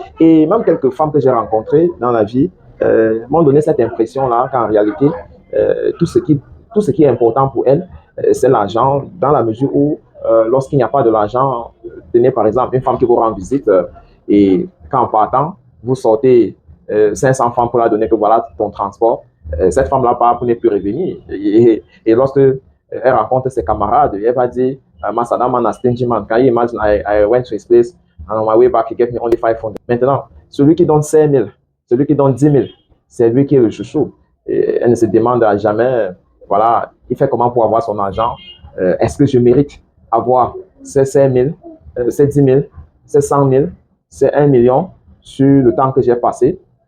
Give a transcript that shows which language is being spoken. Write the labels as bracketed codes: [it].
[fr] Et même quelques femmes que j'ai rencontrées dans la vie m'ont donné cette impression-là qu'en réalité, tout ce qui est important pour elles, c'est l'argent, dans la mesure où lorsqu'il n'y a pas de l'argent, tenez par exemple une femme qui vous rend visite et qu'en partant, vous sortez 500 francs pour la donner que voilà ton transport, cette femme-là part pour ne plus revenir. Et lorsque elle rencontre ses camarades, elle va dire, [en] Masada man a stingy man. Can you imagine I went to his place and on my way back he gave me only 500. [fr] Maintenant, celui qui donne 5 000, celui qui donne 10 000, c'est lui qui est le chouchou. Et elle ne se demande jamais, voilà, il fait comment pour avoir son argent. Est-ce que je mérite avoir ces 5 000, ces 10 000, ces 100 000, ces 1 million sur le temps que j'ai passé?